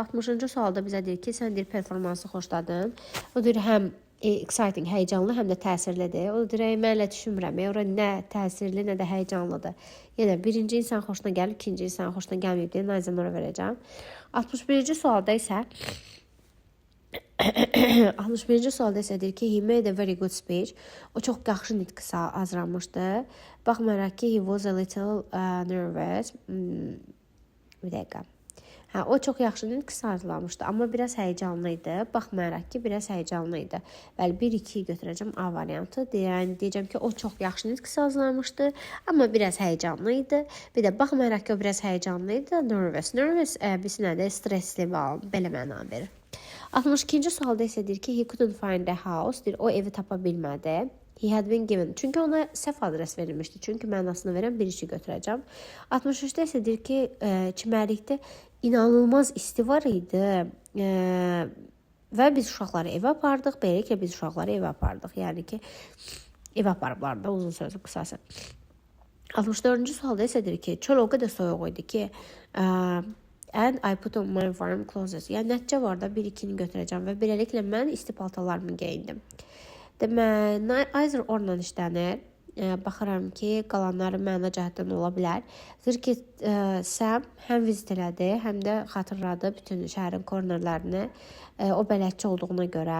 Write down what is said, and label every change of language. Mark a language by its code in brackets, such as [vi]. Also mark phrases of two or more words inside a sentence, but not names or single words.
[az] 60-cı sualda bizə deyir ki, sən deyir performansı xoşladın. O deyir həm exciting, həyəcanlı, həm də təsirlidir. O deyir, mən elə düşünmürəm. Ora nə təsirli, nə də həyəcanlıdır. Yəni birinci insan xoşuna gəlir, ikinci insan xoşuna gəlməyib deyə Nayzenora verəcəm. 61-ci sualda isə 61-ci sualda isə deyir ki, [en] he made a very good speech. [az] O çox yaxşı nitq hazırlamışdı. Baxmayaraq ki, [en] he was a little nervous. [az] Bir dəqiqə. O çox yaxşı nitq hazırlamışdı, amma biraz həyəcanlı idi. Baxmayaraq ki, biraz həyəcanlı idi. Bəli, 1-2 götürəcəm A variantı. Yəni deyəcəm ki, o çox yaxşı nitq hazırlamışdı, amma biraz həyəcanlı idi. Bir də baxmayaraq ki, o biraz həyəcanlı idi. Nervous. Nervous bisinədə stressli belə məna verir. 62-ci sualda isə deyir ki, [en] he couldn't find the house. [az] Deyir, o evi tapa bilmədi. [en] He had been given. [az] Çünki ona səhv adres verilmişdi. Çünki mənasını verən bir işi götürəcəm. 63-də isə deyir ki, çimərlikdə inanılmaz isti var idi. Və biz uşaqları evə apardıq. Beləliklə biz uşaqları evə apardıq. Yəni ki, evə aparıblar da uzun sözü qısası. 64-cü sualda isə deyir ki, çöl o qədər soyuq idi ki, [en] and I put on my warm clothes. [az] Yəni nəticə var da 1-2-ni götürəcəm və beləliklə mən isti paltarlarımı geyindim. Demək, either oradan işlənir. Baxıram ki, qalanları məna cəhətdən ola bilər. Deyir ki, Sam həm vizit elədi, həm də xatırladı bütün şəhərin kornerlərini o bələdçi olduğuna görə.